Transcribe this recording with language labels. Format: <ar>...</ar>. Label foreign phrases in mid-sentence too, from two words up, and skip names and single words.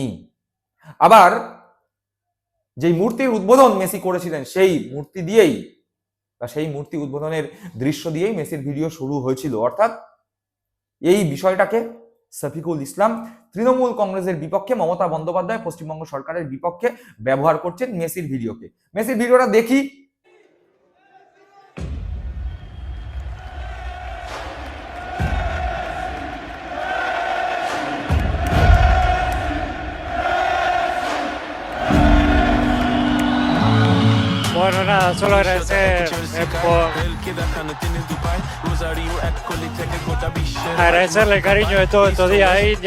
<bn>আবার যেই মূর্তির উদ্বোধন মেসি করেছিলেন, সেই মূর্তি দিয়েই বা সেই মূর্তি উদ্বোধনের দৃশ্য দিয়েই মেসির ভিডিও শুরু হয়েছিল। অর্থাৎ এই বিষয়টাকে শফিকুল ইসলাম তৃণমূল কংগ্রেসের বিপক্ষে, মমতা বন্দ্যোপাধ্যায় পশ্চিমবঙ্গ সরকারের বিপক্ষে ব্যবহার করছেন মেসির ভিডিওকে। মেসির ভিডিওটা দেখি।</bn> <es>Bueno, nada, solo agradecer agradecerle el cariño de todos estos días a India.</es>